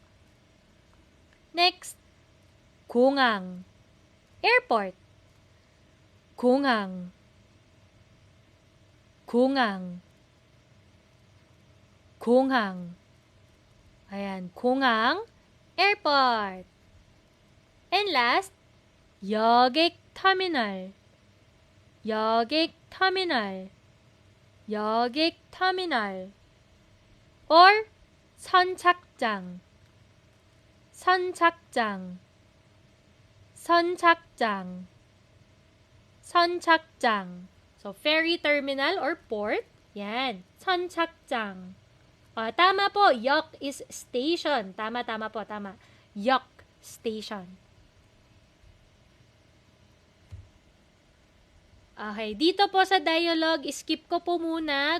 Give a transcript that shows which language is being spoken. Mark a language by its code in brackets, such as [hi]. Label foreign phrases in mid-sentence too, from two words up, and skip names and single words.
[en] Next, 공항, airport. [ko] 공항, 공항, 공항. [tl] Ayan, 공항, [en] airport. And last, [ko] 여객 터미널. 여객 터미널. 여객 터미널. Or 선착장. 선착장. 선착장. 선착장. [en] So, ferry terminal or port. [tl] Yan. 선착장. Tama po. [en] Yok is station. [tl] Tama po. Tama. [en] Yok station. [tl] Okay, dito po sa dialogue, skip ko po muna.